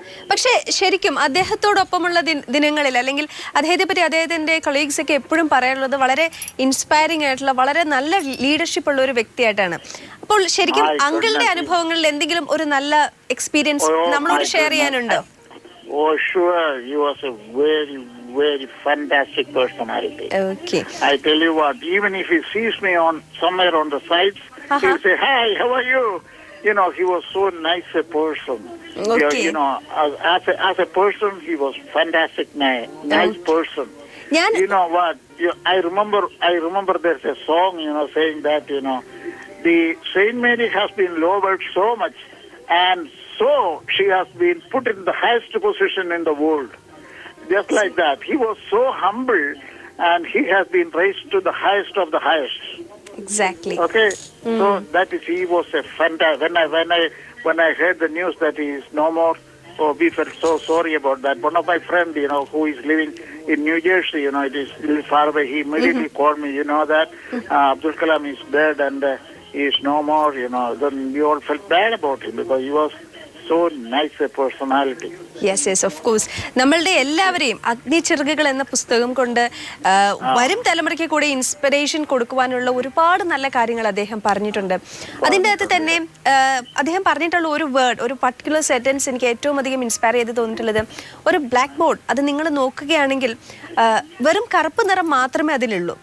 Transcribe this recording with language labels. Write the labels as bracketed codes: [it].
[ml] പക്ഷെ ശരിക്കും അദ്ദേഹത്തോടൊപ്പമുള്ള ദിനങ്ങളിൽ, അല്ലെങ്കിൽ അദ്ദേഹത്തെ പറ്റി അദ്ദേഹത്തിന്റെ കൊളീഗ്സ് ഒക്കെ എപ്പോഴും പറയാനുള്ളത് വളരെ ഇൻസ്പയറിംഗ് ആയിട്ടുള്ള, വളരെ നല്ല ലീഡർഷിപ്പ് ഉള്ള ഒരു വ്യക്തിയായിട്ടാണ്. അപ്പോൾ ശരിക്കും അങ്കിളിന്റെ അനുഭവങ്ങളിൽ എന്തെങ്കിലും ഒരു നല്ല എക്സ്പീരിയൻസ് നമ്മളോട് share ചെയ്യാനുണ്ടോ? [en] Oh, sure. He was a very fantastic personality. Okay. I tell you what, even if he sees me somewhere on the sides, he'll say, "Hi, how are you?" He was so nice a person. Okay. As a person, he was fantastic, nice person. You know what? I remember there's a song, saying that, the Saint Mary has been lowered so much, and so she has been put in the highest position in the world. Just like that. He was so humble, and he has been raised to the highest of the highest. Exactly. Okay. So that is, he was a fantastic. When I heard the news that he is no more, we felt so sorry about that. One of my friends, who is living in New Jersey, it is a little far away. He immediately called me, that Abdul Kalam is dead and he is no more. Then we all felt bad about him because he was so nice a personality. Yes, of course. [ml] നമ്മളുടെ എല്ലാവരെയും അഗ്നിച്ചിറകുകൾ എന്ന പുസ്തകം കൊണ്ട് വരും തലമുറയ്ക്ക് കൂടെ inspiration കൊടുക്കുവാനുള്ള ഒരുപാട് നല്ല കാര്യങ്ങൾ അദ്ദേഹം പറഞ്ഞിട്ടുണ്ട്. അതിൻ്റെ അകത്ത് തന്നെ അദ്ദേഹം പറഞ്ഞിട്ടുള്ള ഒരു വേർഡ്, ഒരു പർട്ടിക്കുലർ സെന്റൻസ് എനിക്ക് ഏറ്റവും അധികം ഇൻസ്പയർ ചെയ്ത് തോന്നിയിട്ടുള്ളത്, ഒരു ബ്ലാക്ക് ബോർഡ് അത് നിങ്ങൾ നോക്കുകയാണെങ്കിൽ വെറും കറുപ്പ് നിറം മാത്രമേ അതിലുള്ളൂ.